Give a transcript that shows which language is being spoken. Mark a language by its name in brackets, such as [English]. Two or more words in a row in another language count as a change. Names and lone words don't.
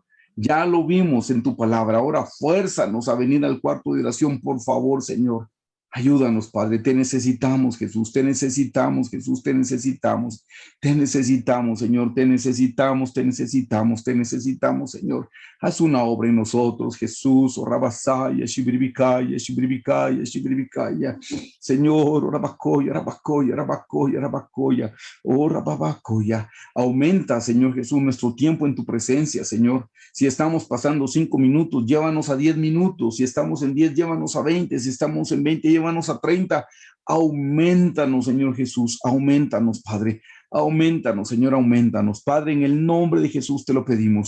[Spanish] Ya lo vimos en tu palabra, ahora fuérzanos a venir al cuarto de oración, por favor, Señor. Ayúdanos, Padre, te necesitamos, Jesús, te necesitamos, Jesús, te necesitamos, te necesitamos, Señor, te necesitamos, te necesitamos, te necesitamos, Señor. Haz una obra en nosotros, Jesús, oh Rabasaya, Shibribikaya, Shibribikaya, Shibribikaya. Señor, oh Rabacoya, Rabacoya, Rabacoya, Rabacoya, oh Rabacoya. Aumenta, Señor Jesús, nuestro tiempo en tu presencia, Señor. Si estamos pasando 5 minutos, llévanos a 10 minutos. Si estamos en 10, llévanos a 20. Si estamos en 20, llévanos a 30. Aumentanos, Señor Jesús. Aumentanos, Padre. Aumentanos, Señor, aumentanos. Padre, en el nombre de Jesús te lo pedimos.